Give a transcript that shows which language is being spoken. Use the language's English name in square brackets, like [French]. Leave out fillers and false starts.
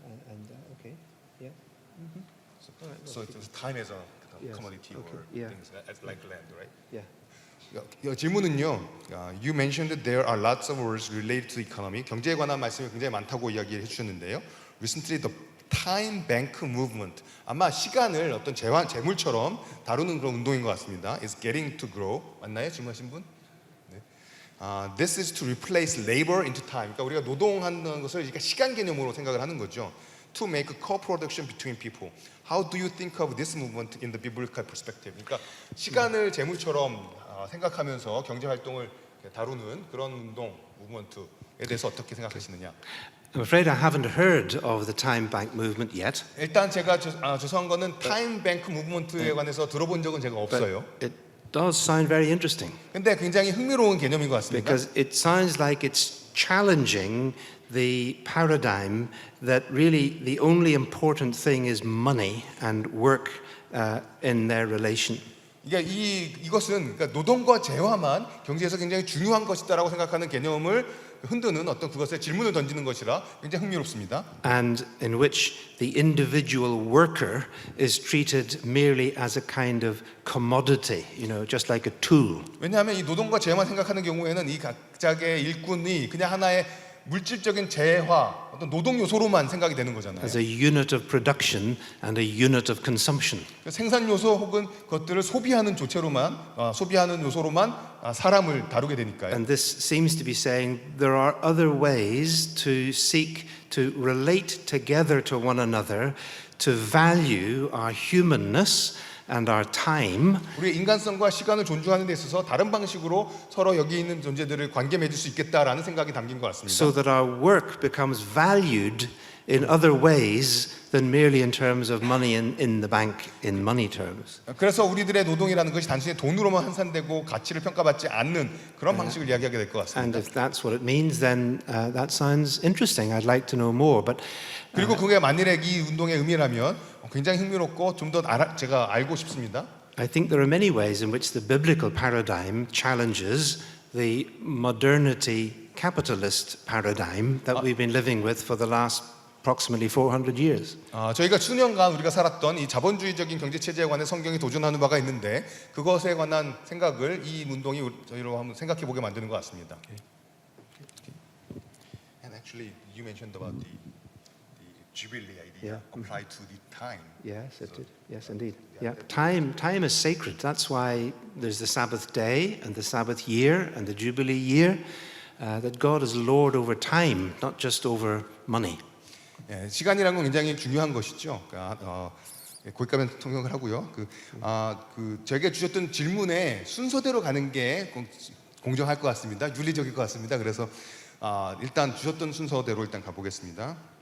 [English] And okay, yeah. So it was time as a Yes. commodity Okay. or Yeah. things as like land, right? Yeah. [Korean] 질문은요. [English] You mentioned that there are lots of words related to economy. [Korean] 경제에 관한 말씀이 굉장히 많다고 이야기를 해주셨는데요. [English] Recently, the time bank movement. [Korean] 아마 시간을 어떤 재물처럼 다루는 그런 운동인 것 같습니다. [English] It's getting to grow. [Korean] 맞나요? 질문하신 분? 네. [English] This is to replace labor into time. [Korean] 그러니까 우리가 노동하는 것을 그러니까 시간 개념으로 생각을 하는 거죠. [English] To make a co-production between people. How do you think of this movement in the biblical perspective? [Korean] 그러니까 시간을 재물처럼 생각하면서 경제 활동을 다루는 그런 운동, 무브먼트에 대해서 어떻게 생각하시느냐? [English] I'm afraid I haven't heard of the time bank movement yet. [Korean] 일단 제가 죄송한 거는 타임뱅크 무브먼트에 관해서 들어본 적은 제가 없어요. [English] It does sound very interesting [Korean] 근데 굉장히 흥미로운 개념인 것 같습니다. [English] because it sounds like it's challenging the paradigm that really the only important thing is money and work in their relation. [Korean] 이게 이것은 그러니까 노동과 재화만 경제에서 굉장히 중요한 것이다라고 생각하는 개념을 흔드는 어떤 그것에 질문을 던지는 것이라 굉장히 흥미롭습니다. [English] And in which the individual worker is treated merely as a kind of commodity, just like a tool. [Korean] 왜냐하면 이 노동과 재화만 생각하는 경우에는 이 각자의 일꾼이 그냥 하나의 물질적인 재화, 어떤 노동 요소로만 생각이 되는 거잖아요. [English] As a unit of production and a unit of consumption. [Korean] 생산 요소 혹은 그것들을 소비하는 소비하는 요소로만 사람을 다루게 되니까요. [English] And this seems to be saying there are other ways to seek to relate together to one another, to value our humanness and our time. [Korean] 우리의 인간성과 시간을 존중하는 데 있어서 다른 방식으로 서로 여기 있는 존재들을 관계 맺을 수 있겠다라는 생각이 담긴 것 같습니다. [English] So that our work becomes valued in other ways than merely in terms of money in the bank in money terms. [Korean] 그래서 우리들의 노동이라는 것이 단순히 돈으로만 환산되고 가치를 평가받지 않는 그런 방식을 이야기하게 될 것 [English] And [Korean] 같습니다. [English] if that's what it means, then that sounds interesting. I'd like to know more. But [Korean] 그리고 그게 만일에 이 운동의 의미라면 굉장히 흥미롭고 좀 더 제가 알고 싶습니다. [English] I think there are many ways in which the biblical paradigm challenges the modernity capitalist paradigm that we've been living with for the last approximately 400 years. [Korean] 저희가 수년간 우리가 살았던 이 자본주의적인 경제 체제에 관해 성경이 도전하는 바가 있는데 그것에 관한 생각을 이 운동이 저희로 한번 생각해 보게 만드는 것 같습니다. [English] And actually, you mentioned about the jubilee idea applied to the time. Yes, it did. Yes, indeed. Yeah, time is sacred. That's why there's the Sabbath day and the Sabbath year and the Jubilee year. That God is Lord over time, not just over money. [Korean] 예, 시간이라는 건 굉장히 중요한 것이죠. 그러니까, 고익가면 통역을 하고요. 저에게 주셨던 질문의 순서대로 가는 게 공정할 것 같습니다. 윤리적일 것 같습니다. 그래서 일단 주셨던 순서대로 일단 가보겠습니다.